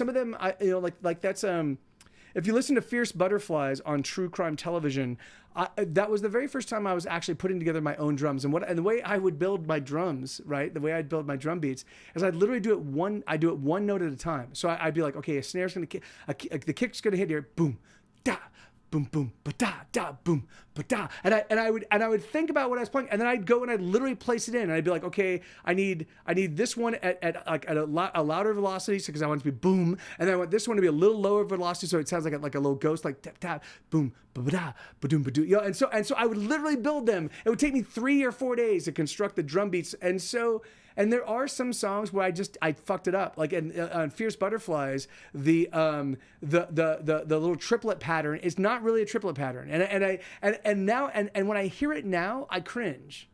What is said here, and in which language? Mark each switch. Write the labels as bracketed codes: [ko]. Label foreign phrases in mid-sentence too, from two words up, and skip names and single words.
[en] Some of them, like that's if you listen to Fierce Butterflies on true crime television, that was the very first time I was actually putting together my own drums. And the way I would build my drums, right? The way I'd build my drum beats is I'd literally do it one note at a time. So I'd be like, okay, a snare's gonna kick, the kick's gonna hit here, boom, da, boom, boom, ba da, da, boom, ba da, and I would think about what I was playing, and then I'd go and I'd literally place it in, and I'd be like, okay, I need this one at a louder velocity, because I want it to be boom, and then I want this one to be a little lower velocity, so it sounds like a little ghost, like tap tap, boom, ba da, ba doom, ba doo, you know, and so I would literally build them. It would take me 3 or 4 days to construct the drum beats, and so. And there are some songs where I fucked it up. Like on Fierce Butterflies, the little triplet pattern is not really a triplet pattern. And now when I hear it now, I cringe.